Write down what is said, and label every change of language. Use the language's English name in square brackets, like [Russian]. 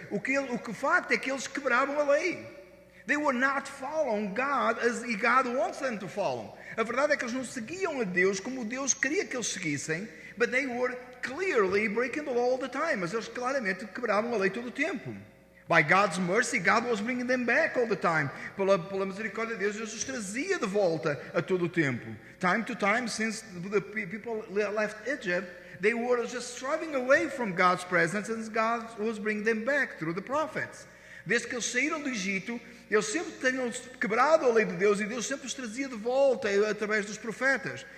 [Portuguese] O facto é que eles quebravam a lei. [English] They were not following God as God wants them to follow. [Portuguese] A verdade é que eles não seguiam a Deus como Deus queria que eles seguissem, [English] but they were clearly breaking the law all the time. [Portuguese] Mas eles claramente quebravam a lei todo o tempo. [English] By God's mercy, God was bringing them back all the time. [Portuguese] Pela misericórdia de Deus, Deus os trazia de volta a todo o tempo. [English] Time to time, since the people left Egypt, they were just striving away from God's presence, and God was bringing them back through the prophets. [Portuguese] Desde que eles saíram do Egito, eles sempre tinham quebrado a lei de Deus, e Deus sempre os trazia de volta através dos profetas.